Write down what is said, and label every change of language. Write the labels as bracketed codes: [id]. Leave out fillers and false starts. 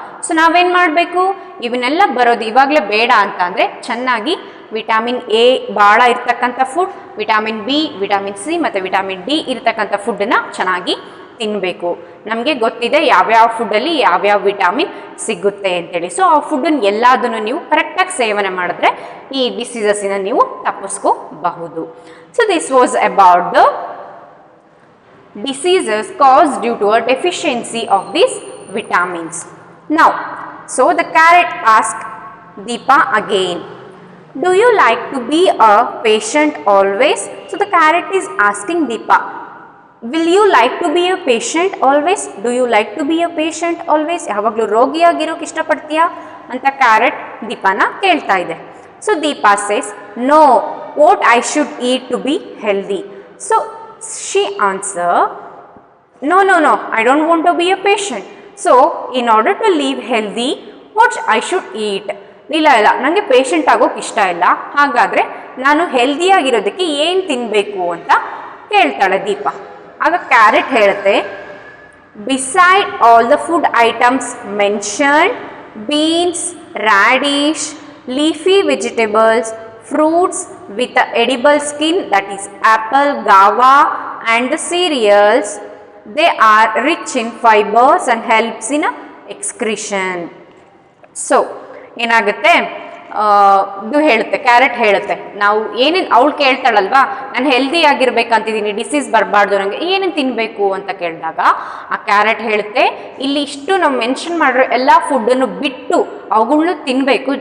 [kn] So ನಾವೇನು ಮಾಡಬೇಕು, ಇವನ್ನೆಲ್ಲ ಬರೋದು ಇವಾಗಲೇ ಬೇಡ ಅಂತ ಅಂದರೆ ಚೆನ್ನಾಗಿ ವಿಟಾಮಿನ್ ಎ ಭಾಳ ಇರ್ತಕ್ಕಂಥ food, vitamin B, vitamin C ಮತ್ತು ವಿಟಾಮಿನ್ ಡಿ ಇರ್ತಕ್ಕಂಥ ಫುಡ್ಡನ್ನು ಚೆನ್ನಾಗಿ ತಿನ್ನಬೇಕು. ನಮಗೆ ಗೊತ್ತಿದೆ ಯಾವ್ಯಾವ ಫುಡ್ಡಲ್ಲಿ ಯಾವ್ಯಾವ ವಿಟಾಮಿನ್ ಸಿಗುತ್ತೆ ಅಂತೇಳಿ. ಸೊ ಆ ಫುಡ್ಡನ್ನು ಎಲ್ಲದನ್ನು ನೀವು ಕರೆಕ್ಟಾಗಿ ಸೇವನೆ ಮಾಡಿದ್ರೆ ಈ ಡಿಸೀಸಸ್ಸಿನ ನೀವು ತಪ್ಪಿಸ್ಕೋಬಹುದು. [en] So this was about the diseases caused due to a deficiency of these vitamins. Now, so the carrot asked Deepa again, do you like to be a patient always? So the carrot is asking Deepa, will you like to be a patient always? Do you like to be a patient always? [kn] ಯಾವಾಗಲೂ ರೋಗಿಯಾಗಿರೋಕೆ ಇಷ್ಟಪಡ್ತೀಯಾ ಅಂತ carrot ದೀಪಾನ ಕೇಳ್ತಾ ಇದೆ. [en] So Deepa says, no, what I should eat to be healthy? So she answer, no, I don't want to be a patient. So in order to live healthy, what I should eat? [kn] ಇಲ್ಲ ನನಗೆ patient ಆಗೋಕೆ ಇಷ್ಟ ಇಲ್ಲ, ಹಾಗಾದರೆ ನಾನು ಹೆಲ್ದಿಯಾಗಿರೋದಕ್ಕೆ ಏನು ತಿನ್ನಬೇಕು ಅಂತ ಕೇಳ್ತಾಳೆ ದೀಪಾ. ಆಗ ಕ್ಯಾರೆಟ್ ಹೇಳುತ್ತೆ, [en] beside all the food items mentioned, beans, radish, leafy vegetables, fruits with the edible skin, that is apple, guava and the cereals, they are rich in fibers and helps in excretion. [kn] So ಏನಾಗುತ್ತೆ, ಇದು ಹೇಳುತ್ತೆ, carrot ಹೇಳುತ್ತೆ, ನಾವು ಏನೇನು ಅವಳು ಕೇಳ್ತಾಳಲ್ವಾ, ನಾನು healthy ಆಗಿರ್ಬೇಕಂತಿದ್ದೀನಿ, disease ಬರಬಾರ್ದು, ನನಗೆ ಏನೇನು ತಿನ್ನಬೇಕು ಅಂತ ಕೇಳಿದಾಗ ಆ ಕ್ಯಾರೆಟ್ ಹೇಳುತ್ತೆ, ಇಲ್ಲಿ ಇಷ್ಟು ನಾವು ಮೆನ್ಷನ್ ಮಾಡಿರೋ ಎಲ್ಲ ಫುಡ್ಡನ್ನು ಬಿಟ್ಟು ಅವುಗಳನ್ನೂ ತಿನ್ನಬೇಕು.